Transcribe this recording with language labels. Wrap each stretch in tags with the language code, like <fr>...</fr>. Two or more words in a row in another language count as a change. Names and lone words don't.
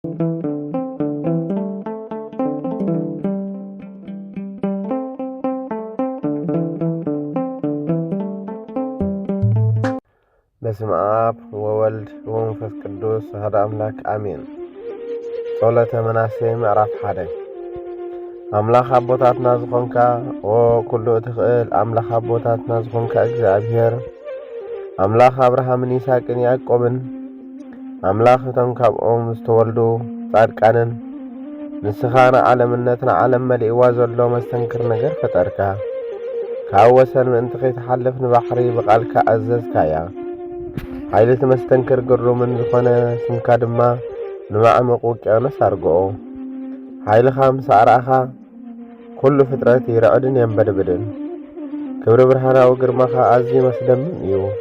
<gez>በስመ አብ ወወልድ ወመንፈስ ቅዱስ አሐዱ አምላክ አሜን።</gez> <ti>ጸሎተ መናስየ ምዕራፍ 1 አምላክ አቦታትና ዝኮንካ ኩሉ ትኽእል አምላክ አቦታትና ዝኮንካ እግዚአብሔር አምላክ አብርሃምን ይስሐቅን ያዕቆብን አምላክ እቶም ካብኦም ዝተወልዱ ጻድቃንን ንስኻና ዓለምነትን ዓለም መሊእዋ ዘሎ መስተንክር ነገር ፈጠርካ ካብ ወሰን ምእንቲ ከይተሓልፍ ንባሕሪ ብቃልካ ኣዘዝካያ ኃይልት መስተንክር ግሩምን ዝኾነ ስምካ ድማ ንማዕመቕ ውቅያኖስ አርግኦ ኃይልኻ ምሳዕራኻ ኩሉ ፍጥረት ይረዕድን የንበድብድን ክብሪ ብርሃናዊ ግርማኻ ኣዝዩ መስደምን እዩ</ti>